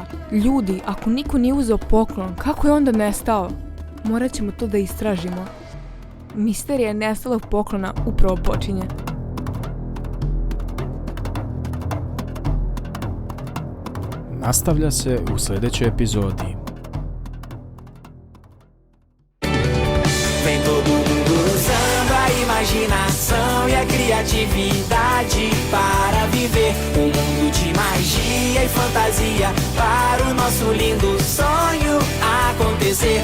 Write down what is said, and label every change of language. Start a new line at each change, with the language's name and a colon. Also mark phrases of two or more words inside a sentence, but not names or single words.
Croatian: Ljudi, ako niko nije uzeo poklon, kako je onda nestao? Morat ćemo to da istražimo. Misterija nestalog poklona upravo počinje. Nastavlja se u sljedećoj epizodi.
Portuguese: Vem todo mundo usando a imaginação e a criatividade para viver mundo de magia e fantasia para o nosso lindo sonho acontecer.